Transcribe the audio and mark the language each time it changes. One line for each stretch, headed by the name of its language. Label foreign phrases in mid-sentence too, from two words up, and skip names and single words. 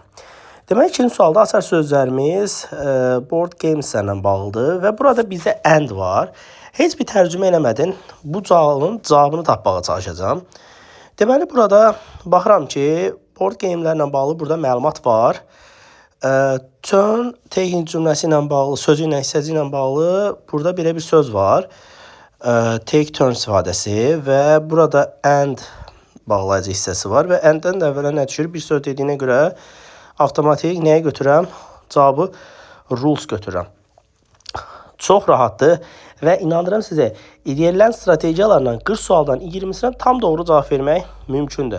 Azerbaijani: Demək, ikinci sualda açar sözlərimiz
English: board gameslərlə
Azerbaijani: bağlıdır və burada bizdə and var. Heç bir tərcümə eləmədin. Bu sualın cavabını tapmağa çalışacağam. Deməli, burada baxıram ki,
English: board gamelərlə
Azerbaijani: bağlı burada məlumat var.
English: Turn, taking
Azerbaijani: cümləsi ilə bağlı, sözü ilə, hissəci ilə bağlı burada belə bir söz var.
English: Take turn
Azerbaijani: istifadəsi və burada and bağlayıcı hissəsi var və and-dən də əvvələ nə düşür? Bir söz dediyinə görə avtomatik nəyə götürürəm? Cavabı rules götürürəm. Çox rahatdır və inanıram sizə, verilən strategiyalarla 40 sualdan 20-sinə tam doğru cavab vermək mümkündür.